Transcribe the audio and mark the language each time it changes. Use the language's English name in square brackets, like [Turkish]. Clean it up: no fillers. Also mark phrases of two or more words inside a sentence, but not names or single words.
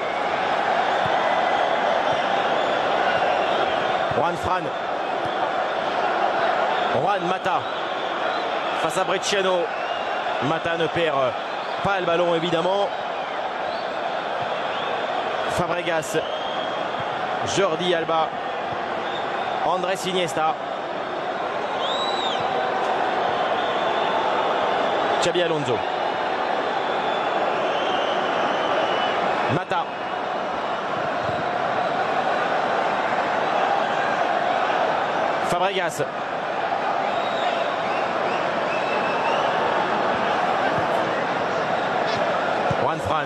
[French] Juan Fran. Juan Mata face à Bresciano. Mata ne perd pas le ballon évidemment. Fabregas. Jordi Alba. Andrés Iniesta. Xabi Alonso. Mata. Fabregas. Juan Fran.